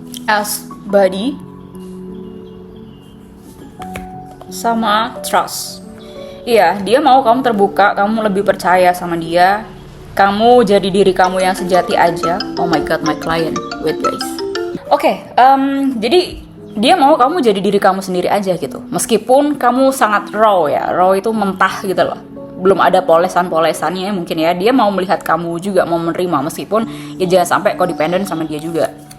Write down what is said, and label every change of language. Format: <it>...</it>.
<en>as buddy</en> <id>sama</id> <en>trust.</en> <id>Iya, dia mau kamu terbuka, kamu lebih percaya sama dia, kamu jadi diri kamu yang sejati aja.</id> <en>Oh my god, my client, wait guys.</en> <id>Oke, jadi dia mau kamu jadi diri kamu sendiri aja gitu. Meskipun kamu sangat raw ya, raw itu mentah gitu loh. Belum ada polesan-polesannya mungkin ya. Dia mau melihat kamu juga, mau menerima meskipun ya jangan sampai codependent sama dia juga.</id>